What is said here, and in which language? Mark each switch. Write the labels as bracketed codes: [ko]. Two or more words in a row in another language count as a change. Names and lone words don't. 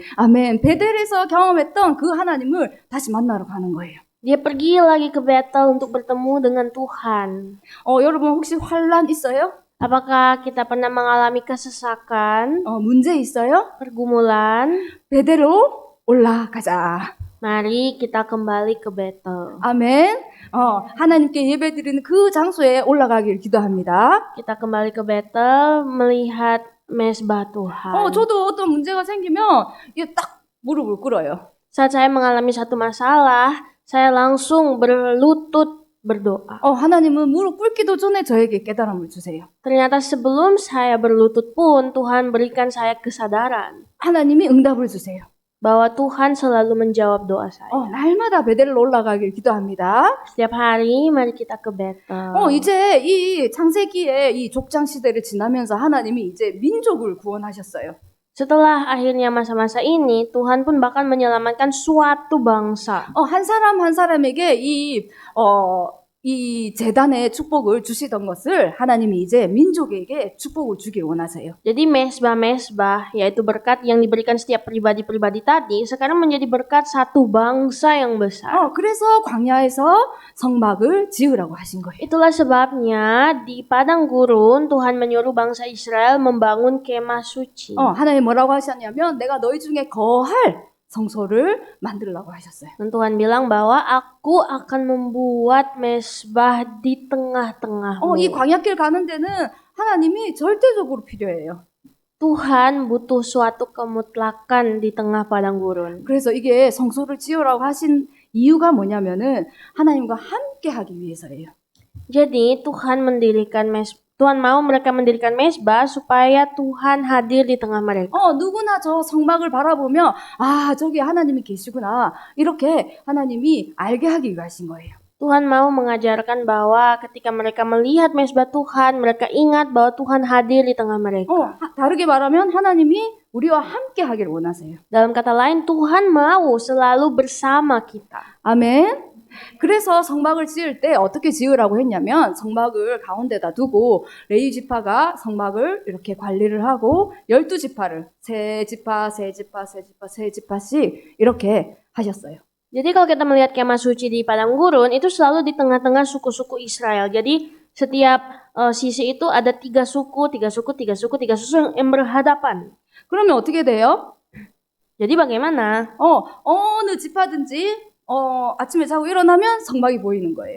[ko] 아멘. 베델에서 경험했던 그 하나님을 다시 만나러 가는 거예요. [id] Dia pergi lagi ke Betel untuk bertemu dengan Tuhan. [ko] 여러분 혹시 환난 있어요? [id] Apakah kita pernah mengalami kesesakan, [ko] 문제 있어요? [id] pergumulan? [ko] 베델로 올라가자. [id] Mari kita kembali ke Betel. [ko] 아멘. 하나님께 예배드리는 그 장소에 올라가길 기도합니다. [id] Kita kembali ke Betel melihat mesbah Tuhan. [ko] 저도 어떤 문제가 생기면 이게 딱 무릎을 꿇어요. [id] Saat saya mengalami satu masalah, saya langsung berlutut berdoa. [ko] 하나님은 무릎 꿇기도 전에 저에게 깨달음을 주세요. [id] Ternyata sebelum saya berlutut pun Tuhan berikan saya kesadaran [ko] 하나님이 응답을 주세요. [id] bahwa Tuhan selalu menjawab doa saya. [ko] 날마다 베델로 올라가길 기도합니다. [id] Setiap hari mari kita ke Betel. [ko] 이제 이 창세기의 이 족장 시대를 지나면서 하나님이 이제 민족을 구원하셨어요. [id] Setelah akhirnya masa-masa ini, Tuhan pun bahkan menyelamatkan suatu bangsa. [ko] 한 사람 한 사람에게 이 재단의 축복을 주시던 것을 하나님이 이제 민족에게 축복을 주길 원하세요. [id] Jadi mesbah-mesbah, yaitu berkat yang diberikan setiap pribadi-pribadi tadi, sekarang menjadi berkat satu bangsa yang besar. [ko] 그래서 광야에서 성막을 지으라고 하신 거예요. [id] Itulah sebabnya di padang gurun Tuhan menyuruh bangsa Israel membangun kemah suci. [ko] 하나님 뭐라고 하셨냐면 내가 너희 중에 거할 성소를 만들라고 하셨어요. [id] Dan Tuhan bilang bahwa aku akan membuat mesbah di tengah-tengahmu. [ko] 이 광야길 가는 데는 하나님이 절대적으로 필요해요. [id] Tuhan butuh suatu kemutlakan di tengah padang gurun. [ko] 그래서 이게 성소를 지으라고 하신 이유가 뭐냐면은 하나님과 함께 하기 위해서예요. [id] Jadi Tuhan mau mereka mendirikan mesbah supaya Tuhan hadir di tengah mereka. [ko] 누구나 저 성막을 바라보며 저기 하나님이 계시구나. 이렇게 하나님이 알게 하기 위하신 거예요. [id] Tuhan mau mengajarkan bahwa ketika mereka melihat mesbah Tuhan, mereka ingat bahwa Tuhan hadir di tengah mereka. [ko] 다르게 말하면 하나님이 우리와 함께 하길 원하세요. [id] Dalam kata lain, Tuhan mau selalu bersama kita. [ko] 아멘. 그래서 성막을 지을 때 어떻게 지으라고 했냐면 성막을 가운데다 두고 레위 지파가 성막을 이렇게 관리를 하고 12지파를 세 지파씩 이렇게 하셨어요. [id] Jadi kalau kita melihat kemah suci di padang gurun, itu selalu di tengah-tengah suku-suku Israel. Jadi setiap sisi itu ada tiga suku yang berhadapan. [ko] 그러면 어떻게 돼요? [id] Jadi bagaimana? [ko] 어느 지파든지 아침에 자고 일어나면 성막이 보이는 거예요.